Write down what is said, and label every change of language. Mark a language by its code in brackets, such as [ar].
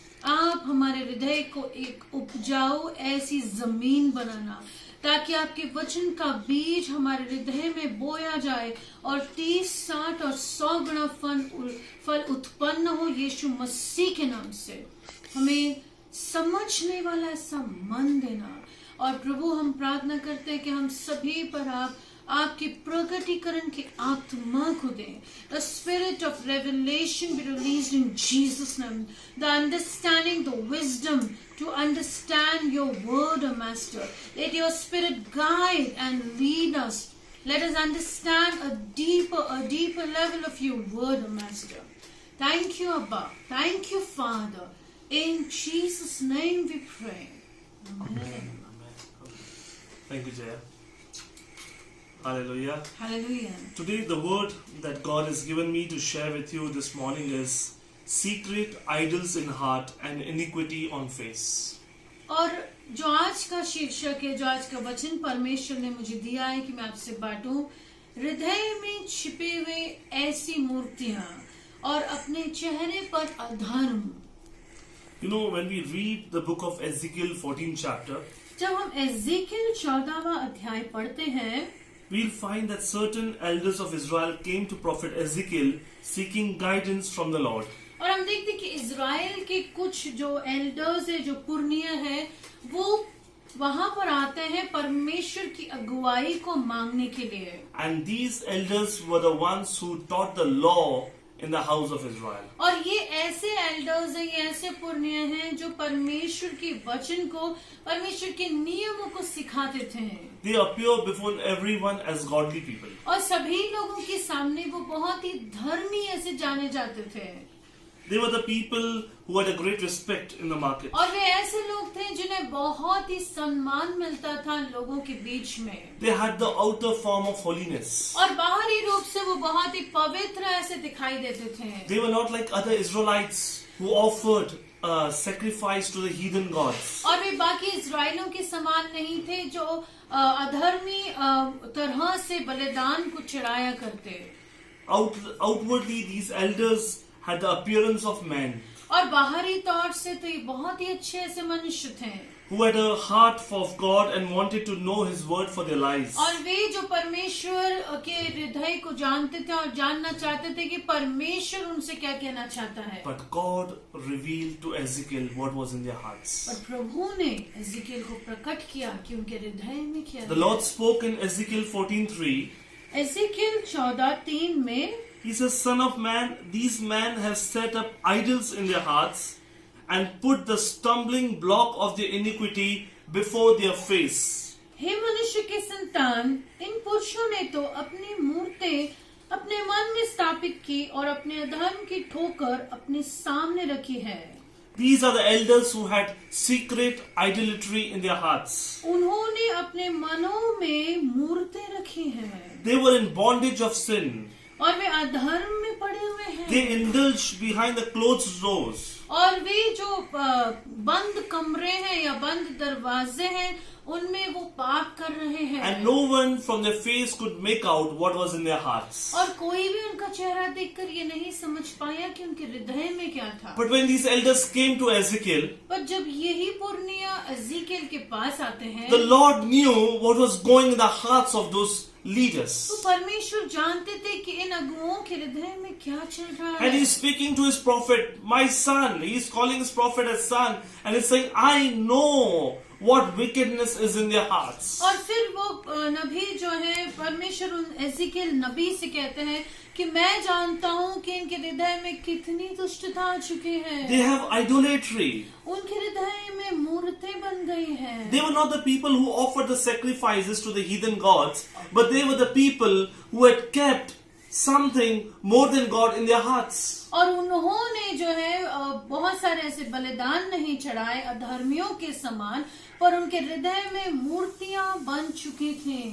[hi] आप हमारे हृदय को एक उपजाऊ ऐसी जमीन बनाना, ताकि आपके वचन का बीज हमारे हृदय में बोया जाए और 30, 60 और 100 गुना फल उत्पन्न हो। यीशु मसीह के नाम से हमें समझने वाला ऐसा मन देना। और प्रभु, हम प्रार्थना करते हैं कि हम सभी पर आपके प्रकटीकरण के आत्मा को दें। [en] The spirit of revelation be released in Jesus' name. The understanding, the wisdom to understand your word, O Master. Let your spirit guide and lead us. Let us understand a deeper level of your word, O Master. Thank you, Abba. Thank you, Father. In Jesus' name we pray. Amen. Thank you, Jaya. Hallelujah. Hallelujah. Today, the word that God has given me to share with you this morning is secret idols in heart and iniquity on face. [hi] और जो आज का शीर्षक है, जो आज का वचन परमेश्वर ने मुझे दिया है कि मैं आपसे बांटूं, हृदय में छिपे हुए ऐसी मूर्तियां और अपने चेहरे पर अधर्म। [en] You know, when we read the book of Ezekiel 14th chapter, [hi] जब हम एजेकियल 14वां अध्याय पढ़ते हैं, [en] we'll find that certain elders of Israel came to prophet Ezekiel seeking guidance from the Lord. [hi] और हम देखते हैं कि इजराइल के कुछ जो एल्डर्स है, जो पुरनिया है, वो वहां पर आते हैं परमेश्वर की अगुवाई को मांगने के लिए। [en] And these elders were the ones who taught the law in the house of Israel. [hi] और ये ऐसे एल्डर्स हैं, ये ऐसे पुरनिया हैं जो परमेश्वर के वचन को, परमेश्वर के नियमों को सिखाते थे। [en] They appear before everyone as godly people. [hi] और सभी लोगों के सामने वो बहुत ही धर्मी ऐसे जाने जाते थे। [en] They were the people who had a great respect in the market. [hi] और वे ऐसे लोग थे जिन्हें बहुत ही सम्मान मिलता था लोगों के बीच में। [en] They had the outer form of holiness. [hi] और बाहरी रूप से वो बहुत ही पवित्र ऐसे दिखाई देते थे। [en] They were not like other Israelites who offered sacrifice to the heathen gods. [hi] और वे बाकी इजराइलों के समान नहीं थे जो अधर्मी तरह से बलिदान को चढ़ाया करते। [en] Outwardly, these elders had the appearance of men [hi] और बाहरी तौर से तो ये बहुत ही अच्छे ऐसे मनुष्य थे [en] who had a heart for God and wanted to know His word for their lives. [hi] और वे जो परमेश्वर के हृदय को जानते थे और जानना चाहते थे कि परमेश्वर उनसे क्या कहना चाहता है। [en] But God revealed to Ezekiel what was in their hearts. [hi] और प्रभु ने एजेकियल को प्रकट किया कि उनके हृदय में क्या [en] The Lord spoke in Ezekiel 14:3. [hi] Ezekiel 14:3 में [en] He says, "Son of man, these men have set up idols in their hearts and put the stumbling block of their iniquity before their face." [hi] हे मनुष्य के संतान, इन पुरुषों ने तो अपनी मूर्तें अपने मन में स्थापित की और अपने अधर्म की ठोकर अपने सामने रखी है। [en] These are the elders who had secret idolatry in their hearts. [hi] उन्होंने अपने मनों में मूर्तें रखी हैं [en] They were in bondage of sin. [hi] और वे अधर्म में पड़े हुए हैं। [en] They indulged behind the closed doors. [hi] और वे जो बंद कमरे हैं या बंद दरवाजे हैं, उनमें वो पाप कर रहे हैं। [en] And no one from their face could make out what was in their hearts. [hi] और कोई भी उनका चेहरा देखकर ये नहीं समझ पाया कि उनके हृदय में क्या था। [en] But when these elders came to Ezekiel, [hi] पर जब यही पुरनिया एजेकियल के पास आते हैं, [en] the Lord knew what was going in the hearts of those leaders. [hi] तो परमेश्वर जानते थे कि इन अगुओं के हृदय में क्या चल रहा है। [en] And he's speaking to his prophet, my son. He's calling his prophet as son. And he's saying, I know what wickedness is in their hearts. [hi] और फिर वो नबी जो है, परमेश्वर उन एजेकियल नबी से कहते हैं कि मैं जानता हूँ कि इनके हृदय में कितनी दुष्टता आ चुकी है। [en] They have idolatry. [hi] उनके हृदय में मूर्तें बन गई हैं। [en] They were not the people who offered the sacrifices to the heathen gods, but they were the people who had kept something more than God in their hearts. [hi] और उन्होंने जो है बहुत सारे ऐसे बलिदान नहीं चढ़ाए अधर्मियों के समान, पर उनके हृदय में मूर्तियां बन चुकी थी।